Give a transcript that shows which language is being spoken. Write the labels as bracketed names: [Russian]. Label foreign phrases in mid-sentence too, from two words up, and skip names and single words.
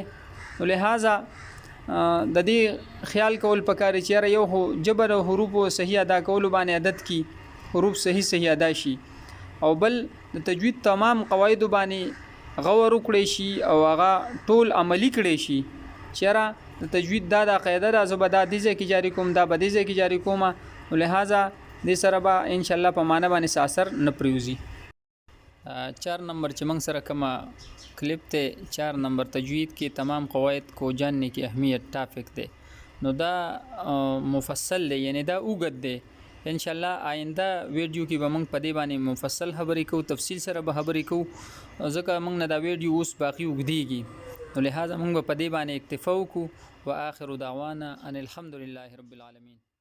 [Pashto] نو لہذا د دې خیال کول پکاري چې یو جبر او حروف صحیح ادا کول باندې عادت کی، حروف صحیح ادا شي، او بل د تجوید تمام قواعد باندې غور وکړي شي او هغه ټول عملی کړي شي. چې د تجوید دا قاعده ده زبدا دې ځکه جاری کوم، دا به دې ځکه جاری کوم. نو لہذا دې سره به [Arabic] ان شاء الله [Pashto] په معنی باندې اثر نه پریوزي. 4 نمبر چې موږ سره کومه کلپ ته 4 نمبر تجوید کې [Urdu] تمام قواعد کو جاننے کی اهمیت [Pashto] ټاپک ده. نو دا مفصل دی، یعنی دا اوږد دی. [Arabic] ان شاء الله [Pashto] آینده ویډیو کې به موږ په دې باندې مفصل خبرې کوو، تفصیل سره به خبرې کوو، ځکه موږ نه دا ویډیو اوس باقی اوږدیږي. نو لہذا موږ په دې باندې اکتفا وکړو. [Arabic] واخر دعوانا ان الحمد لله رب العالمین.